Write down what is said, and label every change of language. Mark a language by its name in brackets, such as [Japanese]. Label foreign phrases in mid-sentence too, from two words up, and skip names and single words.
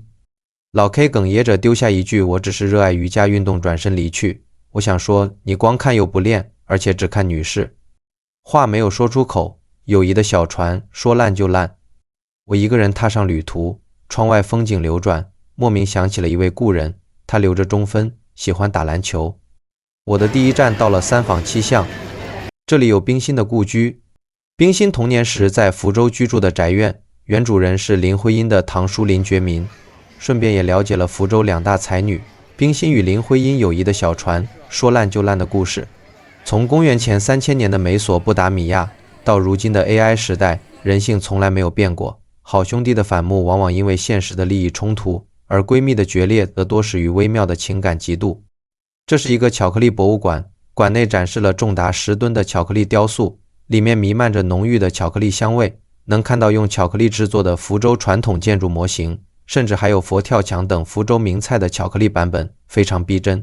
[Chinese] 老 K 哽咽着丟下一句，我只是熱愛瑜伽運動，轉身離去。我想說，你光看又不練，而且只看女士。話沒有說出口，友誼的小船說爛就爛。我一個人踏上旅途，窗外風景流轉，莫名想起了一位故人，他留着中分，喜歡打籃球。我的第一站到了三坊七巷，這裡有冰心的故居。冰心童年時在福州居住的宅院，原主人是林徽因的堂叔林覺民，順便也了解了福州2大才女冰心與林徽因友誼的小船說爛就爛的故事。從公元前3000年的美索不達米亞到如今的 AI 時代，人性從來沒有變過。好兄弟的反目往往因為現實的利益衝突，而閨蜜的決裂則多始於微妙的情感嫉妒。這是一個巧克力博物館，館內展示了重達10噸的巧克力雕塑，裡面彌漫着濃郁的巧克力香味，能看到用巧克力制作的福州傳統建築模型，甚至還有佛跳牆等福州名菜的巧克力版本，非常逼真。